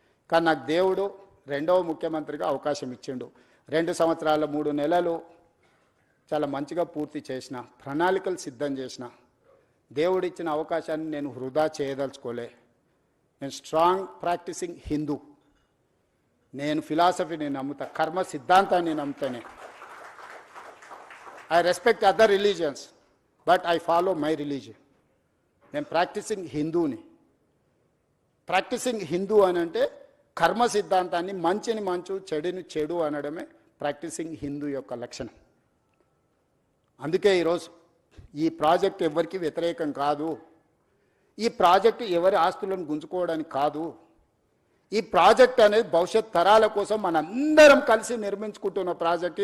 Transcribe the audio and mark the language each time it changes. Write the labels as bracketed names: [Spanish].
[Telugu] కానీ నాకు దేవుడు 2వ ముఖ్యమంత్రిగా అవకాశం ఇచ్చిండు. 2 సంవత్సరాల 3 నెలలు చాలా మంచిగా పూర్తి చేసిన, ప్రణాళికలు సిద్ధం చేసిన. దేవుడు ఇచ్చిన అవకాశాన్ని నేను వృధా చేయదలుచుకోలే. నేను స్ట్రాంగ్ ప్రాక్టీసింగ్ హిందూ, నేను ఫిలాసఫీని నమ్ముతా, కర్మ సిద్ధాంతాన్ని నమ్ముతానే. [English] I respect other religions, but I follow my religion. [Telugu] నేను ప్రాక్టీసింగ్ హిందూని. ప్రాక్టీసింగ్ హిందూ అని అంటే కర్మ సిద్ధాంతాన్ని, మంచిని మంచు చెడుని చెడు అనడమే ప్రాక్టీసింగ్ హిందూ యొక్క లక్షణం. అందుకే ఈరోజు ఈ ప్రాజెక్ట్ ఎవరికి వ్యతిరేకం కాదు. ఈ ప్రాజెక్టు ఎవరి ఆస్తులను గుంజుకోవడానికి కాదు. ఈ ప్రాజెక్ట్ అనేది భవిష్యత్ తరాల కోసం మనందరం కలిసి నిర్మించుకుంటున్న ప్రాజెక్ట్.